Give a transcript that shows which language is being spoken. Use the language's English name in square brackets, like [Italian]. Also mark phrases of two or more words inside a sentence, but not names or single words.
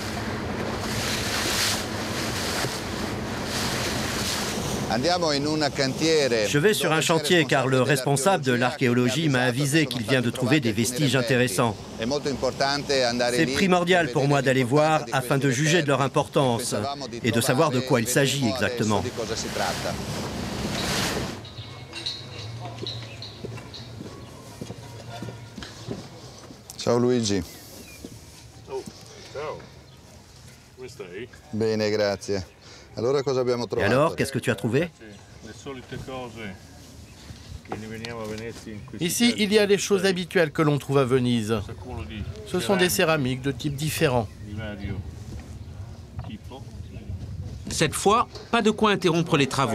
[French] Je vais sur un chantier car le responsable de l'archéologie m'a avisé qu'il vient de trouver des vestiges intéressants. C'est primordial pour moi d'aller voir afin de juger de leur importance et de savoir de quoi il s'agit exactement. [Italian] Ciao Luigi. Bene, grazie. [French] Et alors, qu'est-ce que tu as trouvé? Ici, il y a les choses habituelles que l'on trouve à Venise. Ce sont des céramiques de types différents. Cette fois, pas de quoi interrompre les travaux.